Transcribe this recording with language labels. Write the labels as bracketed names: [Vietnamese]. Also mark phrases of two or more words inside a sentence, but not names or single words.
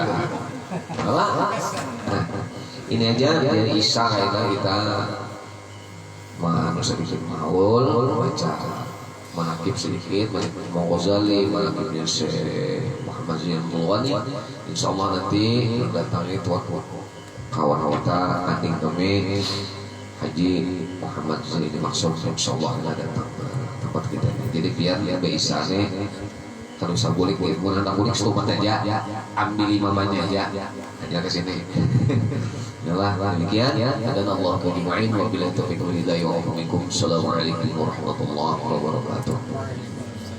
[Indonesian] Nah, ini aja dari Isa kita manusia sedikit maul baca manakib sedikit Imam Ghazali, manakibnya Syekh Muhammad Zainal Mulwani. Insyaallah nanti datangi tuan kawan kita adik kami Haji Muhammad Zainal Maksud, insyaallah datang ke tempat kita. Jadi biar ya Isa nih terus boleh bukan anak bulik setumat aja, ambil imamanya aja ke sini. Yalah, demikian. Dan Allah kejimu'in [Arabic] وبالله التوفيق والهداية ومنكم. السلام عليكم ورحمة الله وبركاته.